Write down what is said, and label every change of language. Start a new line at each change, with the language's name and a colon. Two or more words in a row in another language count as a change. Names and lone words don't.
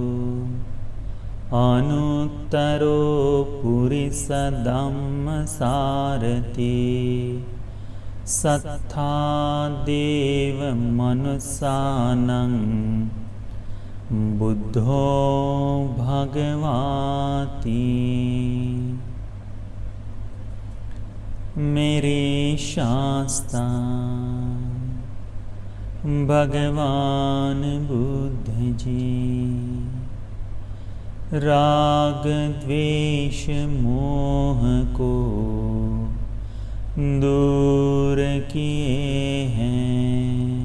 Pali: अनुत्तरो पुरिस धम्म सारथि सत्था देव मनुष्यानं बुद्धो भगवाति।
Hindi: मेरे शास्ता भगवान बुद्ध जी राग द्वेष मोह को दूर किए हैं।